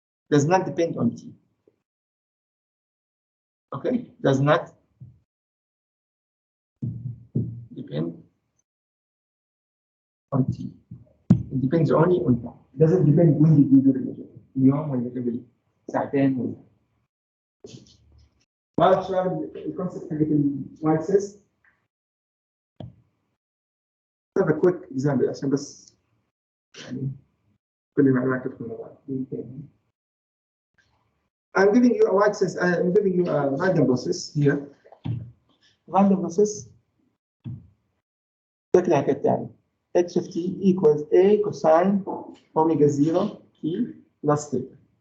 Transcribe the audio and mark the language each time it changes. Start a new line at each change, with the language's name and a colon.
English: Does not depend on t. Okay, does not depend on t. It depends only on time. It doesn't depend when did you do the measurement.
Arabic: اليوم ولا قبل ساعتين ولا. واضح شباب الكونسيبت حق الوايت سيس؟ هذا
English: quick example
Arabic: عشان بس يعني كل المعلومات تدخل مع بعض.
English: I'm giving you a white sense. I'm giving you a random process here. Random process.
Arabic: شكلها كالتالي.
English: X of t equals a cosine omega 0 t plus theta.